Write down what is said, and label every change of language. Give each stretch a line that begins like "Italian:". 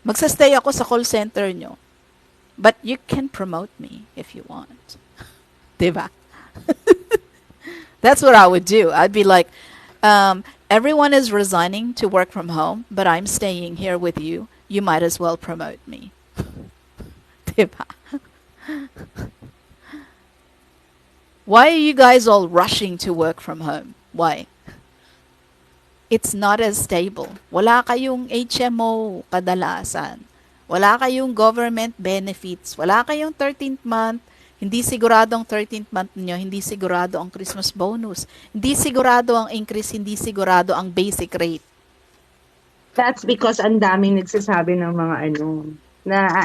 Filipino: Magsastay ako sa call center nyo.
English: But you can promote me if you want. Diba? That's what I would do. I'd be like, everyone is resigning to work from home, but I'm staying here with you. You might as well promote me. Diba? Why are you guys all rushing to work from home? Why? It's not as stable.
Filipino: Wala kayong HMO kadalasan. Wala kayong government benefits. Wala kayong 13th month. Hindi sigurado ang 13th month niyo. Hindi sigurado ang Christmas bonus. Hindi sigurado ang increase. Hindi sigurado ang basic rate. That's because ang daming nagsasabi ng mga na